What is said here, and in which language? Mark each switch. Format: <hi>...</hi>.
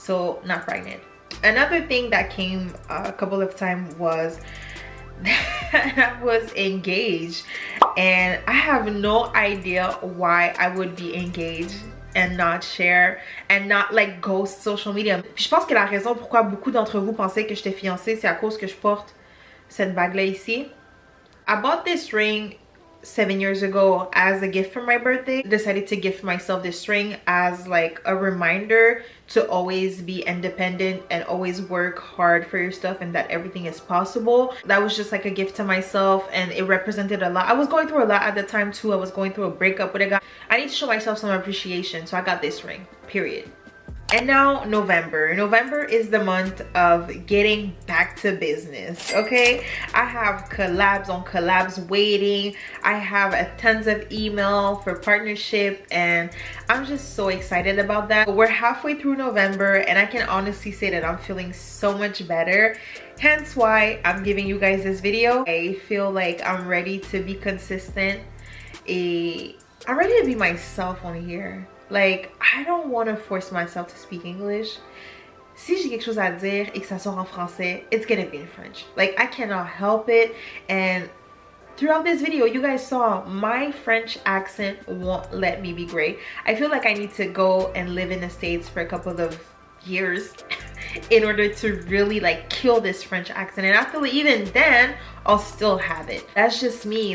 <en>So not pregnant. Another thing that came a couple of times was that I was engaged, and I have no idea why I would be engaged and not share and not like ghost social media.</en> <fr>Puis je pense que la raison pourquoi beaucoup d'entre vous pensaient que j'étais fiancée, c'est à cause que je porte cette bague là ici.</fr> <en>I bought this ring 7 years ago as a gift for my birthday. Decided to gift myself this ring as like a reminder to always be independent and always work hard for your stuff, and that everything is possible. That was just like a gift to myself, and it represented a lot. I was going through a lot at the time too. I was going through a breakup with a guy. I need to show myself some appreciation, so I got this ring, period. And now November. November is the month of getting back to business, okay? I have collabs on collabs waiting. I have a tons of email for partnership, and I'm just so excited about that. We're halfway through November, and I can honestly say that I'm feeling so much better. Hence why I'm giving you guys this video. I feel like I'm ready to be consistent. I'm ready to be myself on here. Like, I don't want to force myself to speak English.</en> <fr>Si j'ai quelque chose à dire et que ça sort en français,</fr> <en>it's gonna be in French. Like, I cannot help it. And throughout this video, you guys saw my French accent won't let me be great. I feel like I need to go and live in the States for a couple of years in order to really like kill this French accent, and I feel like even then I'll still have it. That's just me.</en>